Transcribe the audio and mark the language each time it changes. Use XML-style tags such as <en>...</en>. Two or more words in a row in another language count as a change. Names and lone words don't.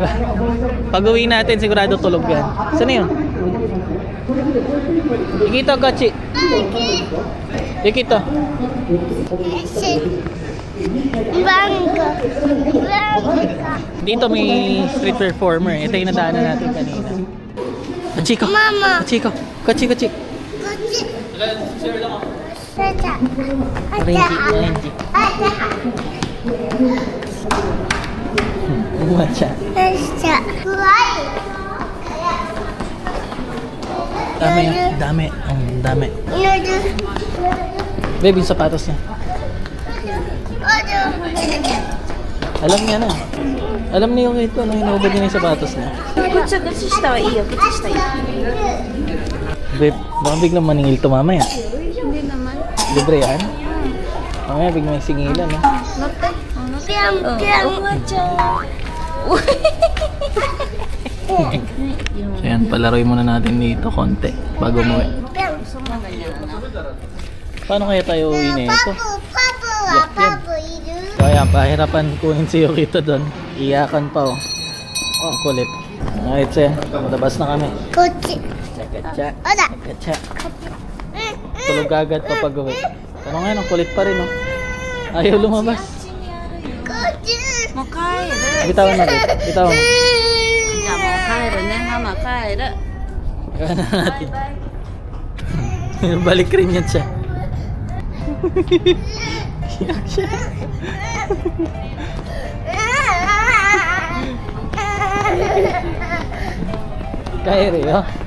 <tl>Pag uwi natin sigurado tulog yan. Saan yun? Ikita Gachi. Ikita. Bangka. Dito may street performer. Ito yung nadaanan natin kanina. Kachiko. Mama. Kachiko. Kachiko. Kuchi. Tata. Renji. Buwan siya. Tata. Kuwai. Dami. Ang dami. Noodle. Babe, yung sapatos niya. Noodle. Alam niya na. Alam niyo yung ito, hinubad niya yung sapatos niya.</tl> <ja>靴下はいいよ、靴下いい。</ja> <tl>Babe, baka biglang maningil to mamaya. Hindi naman. Libre yan? Mamaya biglang may singilan, no? Note? Piang, piang. So yan, palaroy muna natin dito konti bago umuwi. Paano kaya tayo uwi na ito? Papu, Yan. papu, iru. Kaya pahirapan kunin si Yukito doon. Iyakan pa, oh. Oh, kulit. Alright, so yan. Matabas na kami. Kochi. Katsa. Oda. Katsa. Tulog agad kapag uwi. Pero ngayon, ang kulit pa rin, oh. Ayaw lumabas. Kochi.</tl> <ja>もう帰る。</ja> <tl>Bitawan na rin. Bitawan.</tl> <ja>じゃあもう帰るね、ママ帰る。</ja> <tl>Kaya na natin. Balik rin yan siya. Iyak siya. Kaya rin, oh.</tl>